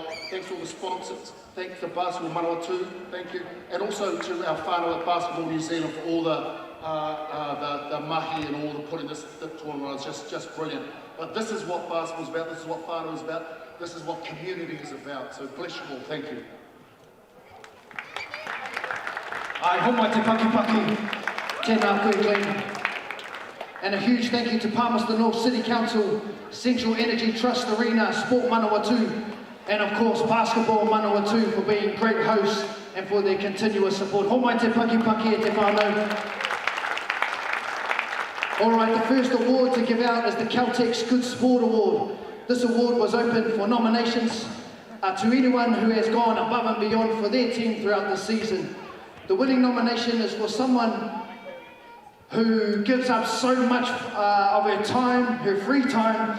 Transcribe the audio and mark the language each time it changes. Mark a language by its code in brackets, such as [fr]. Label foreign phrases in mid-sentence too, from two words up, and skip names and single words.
[en] Thanks to all the sponsors. Thanks to Basketball Manawatu. Thank you. And also to our whānau at Basketball New Zealand for all the mahi and all the putting this tournament on. It's just brilliant. But this is what basketball's about. This is what whānau is about. This is what community is about. So bless you all. Thank you. [mi] Ai, homai te paki, tēnā koe Glenn. [en] And a huge thank you to Palmerston North City Council, Central Energy Trust Arena, Sport Manawatu, and of course Basketball Manawatu for being great hosts and for their continuous support. [mi] Homai te paki e te whānau. [en] All right, the first award to give out is the Caltex Good Sport Award. This award was open for nominations to anyone who has gone above and beyond for their team throughout the season. The winning nomination is for someone who gives up so much of her time, her free time.